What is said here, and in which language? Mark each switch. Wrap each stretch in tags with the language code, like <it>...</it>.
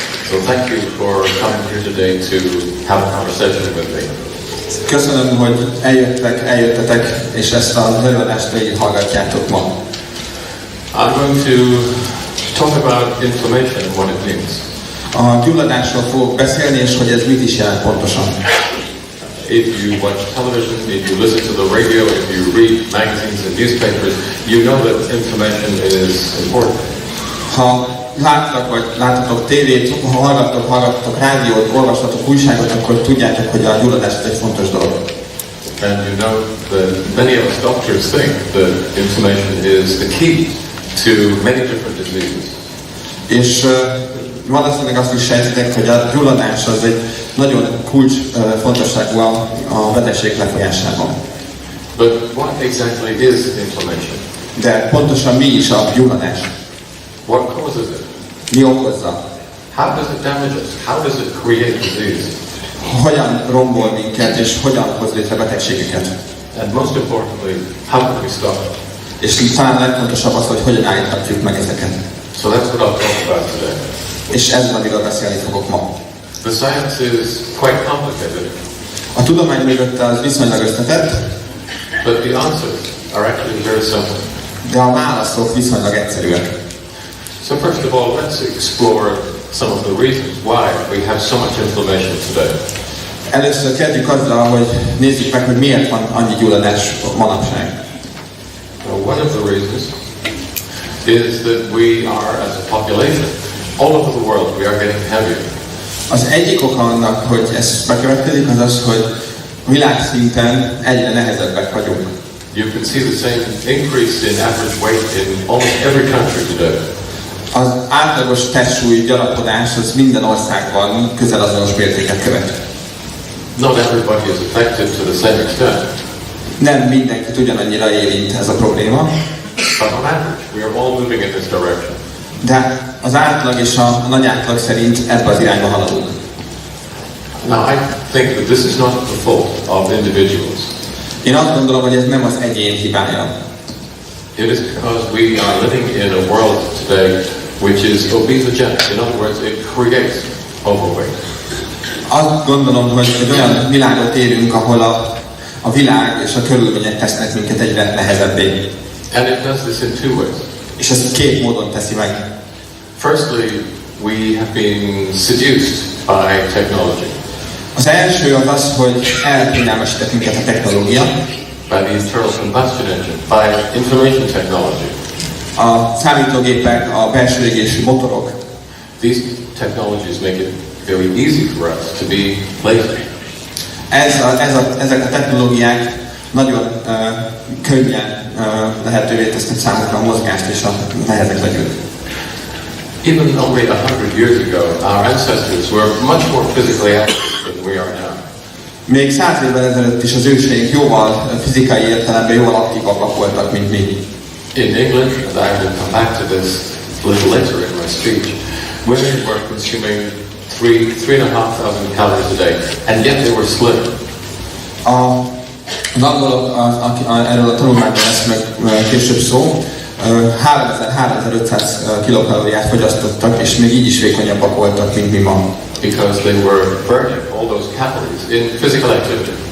<en>So thank you for coming here today to have a conversation with me.</en> <hu>Köszönöm, hogy eljöttetek, és ezt az előadást végighallgatjátok ma.</hu> <en>I'm going to talk about inflammation and what it means.</en> <hu>A gyulladásról fogok beszélni, és hogy ez mit is jelent pontosan.</hu> <en>If you watch television, if you listen to the radio, if you read magazines and newspapers, you know that inflammation is important.</en> <hu>Ha láttatok tévét, ha hallgattok rádiót, olvastatok újságot, akkor tudjátok, hogy a gyulladás egy fontos dolog.</hu> <en>And you know that many of us doctors think that inflammation is the key to many different diseases.</en> <hu>És valószínűleg azt is sejtitek, hogy a gyulladás az egy nagyon kulcs fontosságú a betegség lefolyásában.</hu> <en>But what exactly is inflammation?</en> <hu>De pontosan mi is a gyulladás?</hu> <en>What causes it?</en> <hu>Mi okozza?</hu> <en>How does it damage us? How does it create disease?</en> <hu>Hogyan rombol minket, és hogyan hoz létre betegségeket?</hu> <en>And most importantly, how can we stop it?</en> <hu>És talán legfontosabb az, hogy hogyan állíthatjuk meg ezeket.</hu> <en>So that's what I'll talk about today.</en> <hu>És ezzel, amiről beszélni fogok ma.</hu> <en>The science is quite complicated.</en> <hu>A tudomány mögött az viszonylag összetett,</hu> <en>but the answers are actually very simple.</en> <hu>De a válaszok viszonylag egyszerűek.</hu> <en>So first of all, let's explore some of the reasons why we have so much inflammation today.</en> <hu>Először kezdjük azzal, hogy nézzük meg, hogy miért van annyi gyulladás manapság.</hu> <en>One of the reasons is that we are, as a population, all over the world, we are getting heavier.</en> <hu>Az egyik oka annak, hogy ez bekövetkezik, az az, hogy világszinten egyre nehezebbek vagyunk.</hu> <en>You can see the same increase in average weight in almost every country today.</en> <hu>Az átlagos testsúly gyarapodás az minden országban közel azonos mértéket követ.</hu> <en>Not everybody is affected to the same extent.</en> <hu>Nem mindenkit ugyanannyira érint ez a probléma.</hu> <en>But on average, we are all moving in this direction.</en> <hu>De az átlag és a nagy átlag szerint ebbe az irányba haladunk.</hu> <en>Now I think that this is not the fault of individuals.</en> <hu>Én azt gondolom, hogy ez nem az egyén hibája.</hu> <en>It is because we are living in a world today which is obesogenic. In other words, it creates overweight.</en> <hu>Azt gondolom, hogy egy olyan világot élünk, ahol a világ és a körülmények tesznek minket egyre nehezebbé.</hu> <en>And it does this in two ways.</en> <hu>És ezt két módon teszi meg.</hu> <en>Firstly, we have been seduced by technology.</en> <hu>Az első az, hogy elkényelmesített minket a technológia.</hu> <en>By the internal combustion engine, by information technology.</en> <hu>A számítógépek, a belső égésű motorok.</hu> <en>These technologies make it very easy for us to be lazy.</en> <hu>Ezek a technológiák nagyon könnyen lehetővé tesznek számunkra a mozgást és a nehezek legyünk.</hu> <en>Even only 100 years ago, our ancestors were much more physically active than we are now.</en> <hu>Még 100 évvel ezelőtt is az őseink jóval fizikai értelemben jóval aktívabbak voltak, mint mi.</hu> <en>In England, and I will come back to this a little later in my speech, women were consuming 3,500 calories a day, and yet they were slim.</en> <hu>Az angolok, erről a tanulmányban lesz meg később szó, 3000-3500 kilokalóriát fogyasztottak, és még így is vékonyabbak voltak, mint mi ma.</hu> <en>Because they were burning all those calories in physical activity.</en>